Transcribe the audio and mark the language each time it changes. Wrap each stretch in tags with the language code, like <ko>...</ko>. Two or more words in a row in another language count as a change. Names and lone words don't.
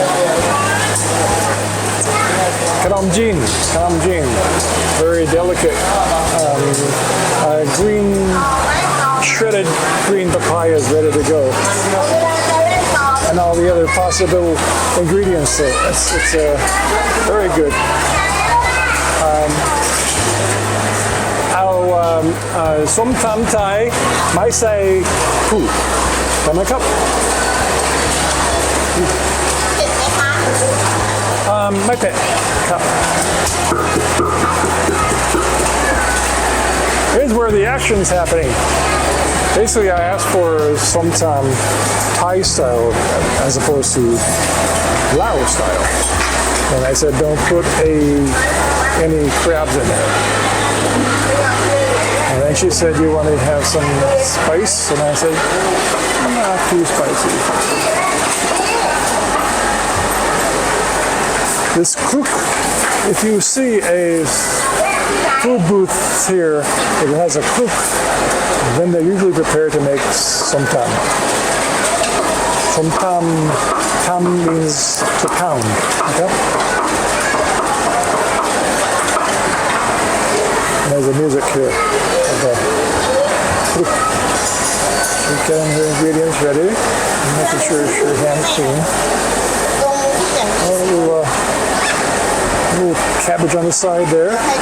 <en>Karamjin, very delicate. Green, shredded green papaya is ready to go. And all the other possible ingredients. So it's very good.</en> <th>ส้มตำไทย ไม่ใส่ปู. ทำไหมครับไม่เผ็ดครับ</th> <en>Here's where the action's happening. Basically, I asked for som tam Thai style as opposed to Lao style. And I said, don't put any crabs in there. And then she said, you want to have some spice? And I said, not too spicy. This cook, if you see a food booth here that has a cook, then they're usually prepared to make som tam. Som tam, tam means to pound. Okay? And there's the music here. Okay. She's getting her ingredients ready. I'm making sure her hand's clean. A little cabbage on the side there.</en>